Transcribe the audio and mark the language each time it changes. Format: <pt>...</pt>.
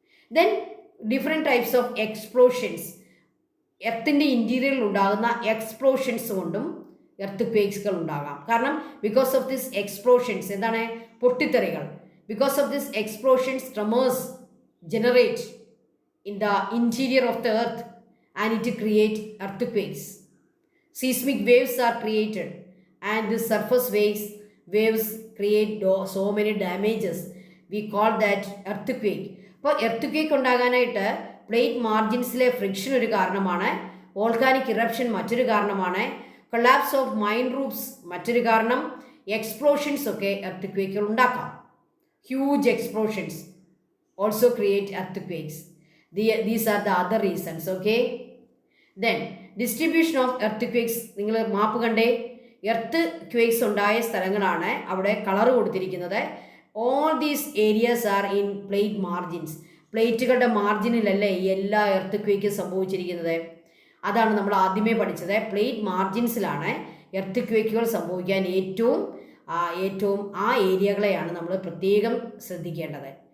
<en>Then different types of explosions.</en> <ml>എർത്തിൻ്റെ ഇൻറ്റീരിയറിൽ ഉണ്ടാകുന്ന explosions കൊണ്ടും earth ക്വേക്സുകൾ ഉണ്ടാകാം.</ml> <en>കാരണം because of this explosions,</en> <ml>എന്താണ്, പൊട്ടിത്തെറികൾ,</ml> <en>Because of this explosions tremors generate in the interior of the earth and it create earthquakes. Seismic waves are created and the surface waves create so many damages. We call that earthquake.</en> <ml>അപ്പോൾ earth ഉണ്ടാകാനായിട്ട് plate മാർജിൻസിലെ friction ഒരു കാരണമാണ്, volcanic eruption മറ്റൊരു കാരണമാണ്, collapse of mine roofs മറ്റൊരു കാരണം, explosions ഒക്കെ earth ഉണ്ടാക്കാം.</ml> <en>Huge explosions also create earthquakes. These are the other reasons. Okay, then distribution of earthquakes.</en> <ml>നിങ്ങൾ മാപ്പ് കണ്ടേ, എർത്ത് ക്വേക്സ് ഉണ്ടായ സ്ഥലങ്ങളാണ് അവിടെ കളർ കൊടുത്തിരിക്കുന്നത്.</ml> <en>All these areas are in plate margins.</en> <ml>പ്ലേറ്റുകളുടെ മാർജിനിലല്ലേ എല്ലാ എർത്ത് ക്വേക്കും സംഭവിച്ചിരിക്കുന്നത്. അതാണ് നമ്മൾ ആദ്യമേ പഠിച്ചത്. പ്ലേറ്റ് മാർജിൻസിലാണ് എർത്ത് ക്വേക്കുകൾ സംഭവിക്കാൻ ഏറ്റവും ആ ഏരിയകളെയാണ് നമ്മൾ പ്രത്യേകം ശ്രദ്ധിക്കേണ്ടത്.</ml>